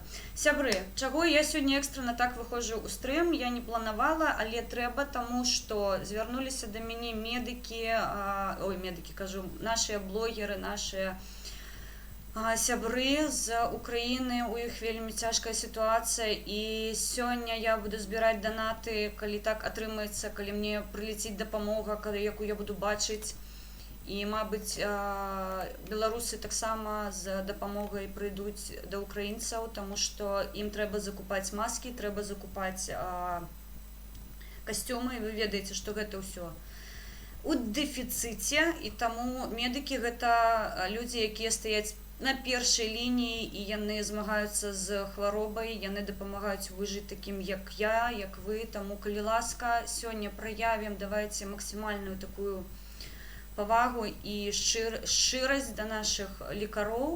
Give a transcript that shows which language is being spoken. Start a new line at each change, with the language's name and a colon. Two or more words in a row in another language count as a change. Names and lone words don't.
Ukrainian: Сябри, чого я сьогодні екстрено так виходжу у стрим, я не планувала, але треба, тому що звернулися до мене медики, кажу, наші блогери, наші сябри з України, у їх вельми тяжка ситуація, і сьогодні я буду збирати донати, коли так отримається, коли мені прилетить допомога, яку я буду бачити. І, мабуть, білоруси так само з допомогою прийдуть до українців, тому що їм треба закупати маски, треба закупати
Belarusian: костюми, і ви ведаеце, што гэта ўсё у дэфіцыце, і таму медыкі гэта людзі, якія стаяць на першай лініі, і яны змагаюцца з хваробай, яны дапамагаюць выжыць такім, як я, як вы, таму, калі ласка, сёння праявім, давайце максімальную такую павагу і шчырасць да нашых лекароў.